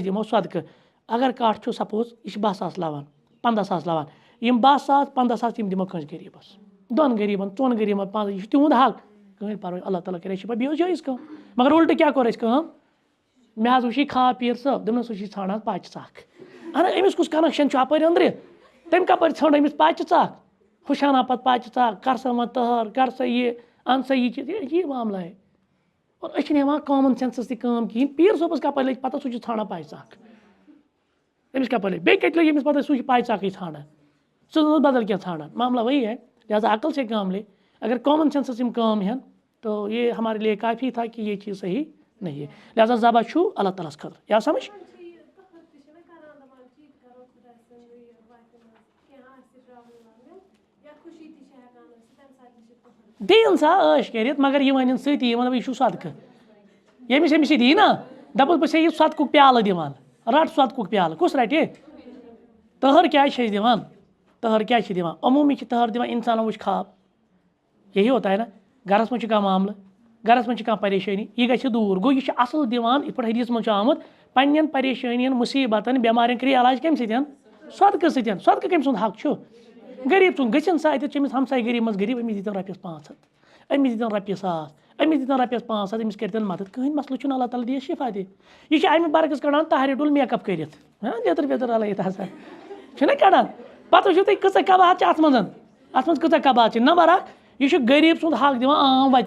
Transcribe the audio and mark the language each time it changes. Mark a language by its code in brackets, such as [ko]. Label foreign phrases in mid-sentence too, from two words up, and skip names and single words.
[ks] دِمو صدقہٕ اگر کَٹھ چھُ سپوز یہِ چھِ 12 ساس لَوان 15 ساس لَوان یِم 12 ساس 15 ساس یِم دِمو کٲنٛسہِ غریٖبَس 2 غریٖبَن 3 غریٖبَن 5 یہِ چھُ تِہُنٛد حق کٕہٕنۍ پَرواے اللہ تعالیٰ کَرِ اَسہِ پَتہٕ بیٚیہِ اوس جٲیِز کٲم مگر اُلٹہٕ کیٛاہ کوٚر اَسہِ کٲم مےٚ حظ وٕچھ یہِ خاب پیٖر صٲب دوٚپنَس سُہ چھِ ژھانٛڈان پاچہِ سَکھ اہن أمِس کُس کنیکشن چھُ اَپٲرۍ أنٛدرِ تٔمۍ کَپٲرۍ ژھٲنٛڈ أمِس پاچہِ ژاکھ ہُشانا پَتہٕ پاچہِ ژاکھ کر سا وۄنۍ تٔہَر کر سا یہِ اَن سا یہِ چیٖز [ur] یہ معاملہ ہے اور [ks] أسۍ چھِنہٕ ہٮ۪وان [en] common sense [ks] تہِ کٲم کِہیٖنۍ پیٖر صٲبَس کَپٲرۍ لٔگۍ پَتہ سُہ چھُ ژھانٛڈان پاچہِ ژاکھ أمِس کَپٲرۍ لٔگۍ بیٚیہِ کَتہِ لٔگۍ أمِس پَتہ سُہ چھُ پاچہِ ژاکھٕے ژھانٛڈان ژٕ اوس بدل کینٛہہ ژھانٛڈان [ur] معاملہ وہی ہے لہٰذا عقل سے کام لے اگر [en] common sense [ks] یِم کام ہٮ۪ن [ur] تو یہ ہمارے لیے کافی تھا کہ یہ چیز صحیح نہیں ہے لہٰذا [ks] ذبح چھُ اللہ تعالیٰ ہَس خٲطرٕ یا سمجھ دِیِن سا عٲش کٔرِتھ مگر یہِ وَنٮ۪ن سۭتی یہِ وَنان یہِ چھُ صدقہٕ ییٚمِس یہِ دی نا دَپُس بہٕ چھَسے یہِ صدقُک پیالہٕ دِوان رٹ صدقُک پیالہٕ کُس رَٹہِ تٔہَر کیٛازِ چھِ أسۍ دِوان تٔہَر کیٛازِ چھِ دِوان عموٗمی چھِ تٔہَر دِوان اِنسانَن وٕچھ خاب [ur] یہی ہوتا ہے نا [ks] گَرَس منٛز چھُ کانٛہہ معاملہٕ گَرَس منٛز چھِ کانٛہہ پریشٲنی یہِ گژھِ دوٗر گوٚو یہِ چھُ اَصٕل دِوان یِتھ پٲٹھۍ حدیٖثَس منٛز چھُ آمُت پنٛنٮ۪ن پریشٲنِیَن مُصیٖبتَن بٮ۪مارٮ۪ن کٔرِو علاج کَمہِ سۭتۍ صدقہٕ سۭتۍ صدقہٕ کٔمۍ سُنٛد حق چھُ غریٖب سُنٛد گٔژھِنۍ سا اَتٮ۪تھ چھِ أمِس ہمساے غریٖب منٛز غریٖب أمِس دِتَن رۄپیَس 500 أمِس دِتَن رۄپیہِ 1000 أمِس دِتَن رۄپیَس 500 أمِس کٔرۍتَن مدد کٕہٕنۍ مسلہٕ چھُنہٕ اللہ تعالیٰ دِیَس شِفا دِ یہِ چھِ اَمہِ برعکس کَڑان تاہرِ ڈُل [en] make up [ks] کٔرِتھ لیٚدٕر ویٚدٕر رلٲیِتھ ہسا چھُنہ کَڑان پَتہٕ وٕچھِو تُہۍ کۭژاہ کباہت چھِ اَتھ منٛز کۭژاہ کباہت چھِ نمبر 1 یہِ چھُ غریٖب سُنٛد حق دِوان عام وَتہِ